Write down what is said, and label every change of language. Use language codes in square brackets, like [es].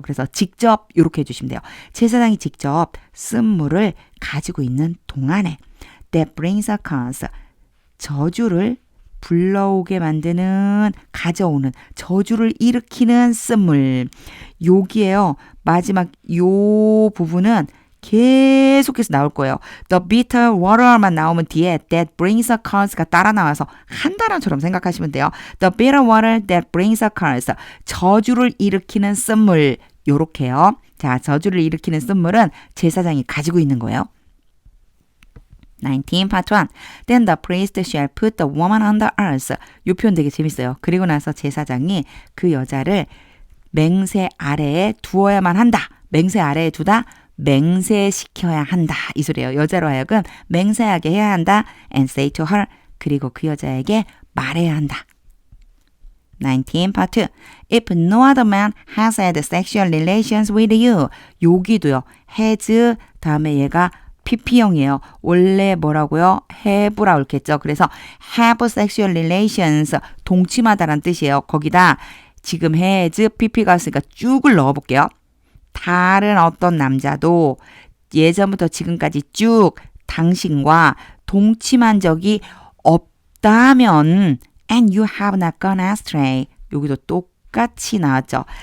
[ko] 그래서 직접 이렇게 해주시면 돼요. 제사장이 직접 쓴 물을 가지고 있는 동안에 [en] that brings a curse [ko] 저주를 불러오게 만드는 가져오는 저주를 일으키는 쓴물 여기에요. 마지막 요 부분은 계속해서 나올 거예요. [en] The bitter water [ko] 만 나오면 뒤에 [en] that brings a curse [ko] 가 따라 나와서 한 단어처럼 생각하시면 돼요. [en] The bitter water that brings a curse [ko] 저주를 일으키는 쓴물 요렇게요. 자, 저주를 일으키는 쓴물은 제사장이 가지고 있는 거예요. [en] 19 part 1 Then the priest shall put the woman on the earth [ko] 이 표현 되게 재밌어요. 그리고 나서 제사장이 그 여자를 맹세 아래에 두어야만 한다. 맹세 아래에 두다. 맹세시켜야 한다. 이 소리예요. 여자로 하여금 맹세하게 해야 한다. [en] And say to her [ko] 그리고 그 여자에게 말해야 한다. [en] 19 part 2 If no other man has had sexual relations with you 여기도요. [ko] has 다음에 얘가 pp형이에요. 원래 뭐라고요? have라 옳겠죠. 그래서 have sexual relations 동침하다란 뜻이에요. 거기다 지금 has pp가 있으니까 쭉을 넣어볼게요. 다른 어떤 남자도 예전부터 지금까지 쭉 당신과 동침한 적이 없다면 [en] and you have not gone astray [ko] 여기도 똑같이 나왔죠.